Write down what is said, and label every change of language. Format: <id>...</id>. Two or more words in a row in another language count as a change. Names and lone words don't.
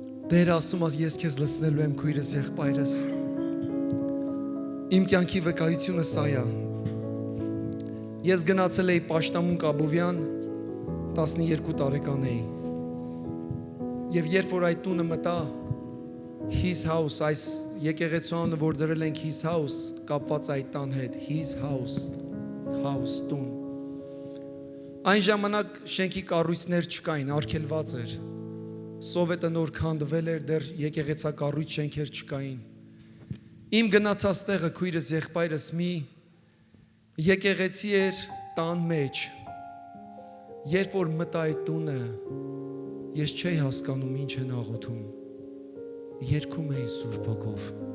<hy>Տերը ասում ես ես քեզ լցնելու եմ քույրս եղբայրս։ Իմ կյանքի վկայությունը սա է։ Ես գնացել էի Պաշտամուն Կաբովյան 12 տարեկան էի։ Եվ երբ որ այդ տունը մտա,</hy> <en>his house,</en> <hy>այս եկեղեցու անունը որ դրել ենք his house, կապված այդ տան հետ,</hy> <en>his house, house</en> <hy>տուն։ Այն ժամանակ շենքի կառույցներ չկային, արգելված էր։ Սովետը նոր քանդվել էր, դեռ եկեղեցակառույց շենքեր չկային։ Իմ գնացած տեղը քույրս եղբայրս մի եկեղեցի էր տան մեջ։ Երբ որ մտա այդ տունը, ես չէի հասկանում ինչ են աղոթում։ Երգում էի Սուրբ Հոգով։</hy>